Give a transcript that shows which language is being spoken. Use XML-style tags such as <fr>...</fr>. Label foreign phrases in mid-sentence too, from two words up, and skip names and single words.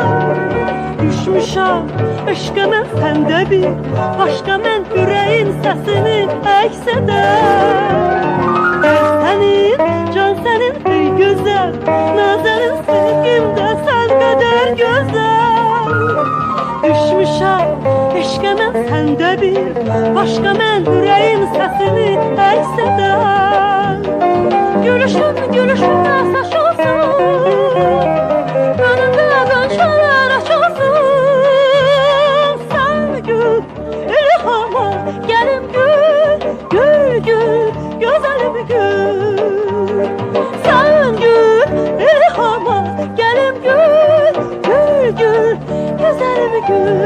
<az>Düşmüşəm aşka mən səndə bir, başqa mən yüreğin səsini əks edər.</az> <tr>Can senin ey güzel, nazarın sevgimde sen kadar güzel.</tr> <az>Düşmüşəm aşka mən səndə bir, başqa mən yüreğin səsini əks edər. Gülüşün gülüşünə saç olsun, önündə qönçələr açılsın.</az> <tr>Sen gül ilhama gelim, gül gül gül güzelim gül. Sen gül ilhama gelim, gül gül gül güzelim gül.</tr>